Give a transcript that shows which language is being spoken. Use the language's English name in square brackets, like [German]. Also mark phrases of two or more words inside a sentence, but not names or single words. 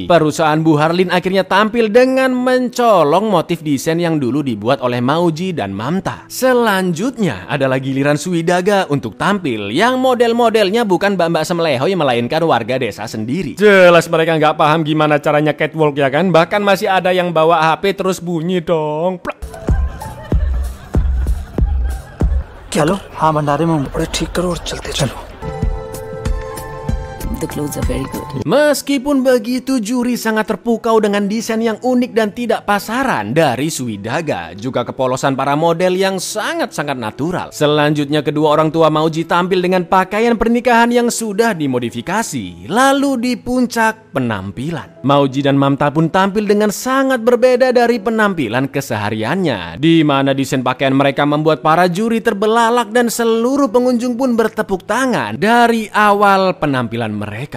[Indonesian] Perusahaan Bu Harlin akhirnya tampil dengan mencolong motif desain yang dulu dibuat oleh Mauji dan Mamta. Selanjutnya adalah giliran Swidaga untuk tampil, yang model-modelnya bukan mbak-mbak semelehoy melainkan warga desa sendiri. Jelas mereka nggak paham gimana caranya catwalk, ya kan? Bahkan masih ada yang bawa HP terus bunyi dong. [Hindi] चलो हाँ भंडारे में बड़े ठीक करो और चलते चलो। [English] the clothes are very good. [Indonesian] Meskipun begitu, juri sangat terpukau dengan desain yang unik dan tidak pasaran dari Swidaga, juga kepolosan para model yang sangat-sangat natural. Selanjutnya kedua orang tua Mauji tampil dengan pakaian pernikahan yang sudah dimodifikasi. Lalu di puncak penampilan, Mauji dan Mamta pun tampil dengan sangat berbeda dari penampilan kesehariannya, di mana desain pakaian mereka membuat para juri terbelalak dan seluruh pengunjung pun bertepuk tangan dari awal penampilan mereka.